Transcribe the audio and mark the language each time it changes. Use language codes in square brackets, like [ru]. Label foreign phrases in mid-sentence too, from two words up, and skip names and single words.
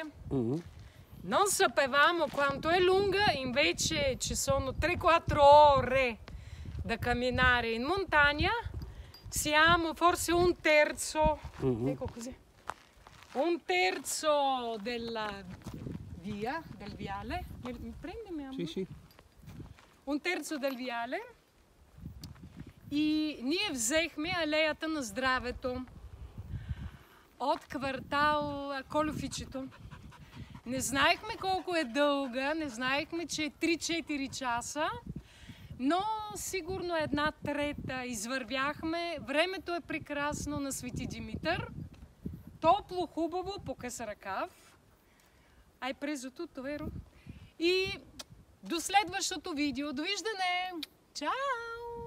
[it] Non sapevamo quanto è lunga, invece ci sono 3-4 ore da camminare in montagna. Siamo forse un terzo, ecco così, un terzo della via, del viale. Mi prendi, mia amore? Sì, sì. Un terzo del viale. [bg] И ние взехме алеята на здравето от квартал Колюфичето. Не знаехме колко е дълга, не знаехме, че е 3-4 часа, но сигурно една трета извървяхме. Времето е прекрасно на Свети Димитър. Топло, хубаво, по къс ръкав. [it] Hai preso tutto, vero? [bg] И до следващото видео. Довиждане! Чао!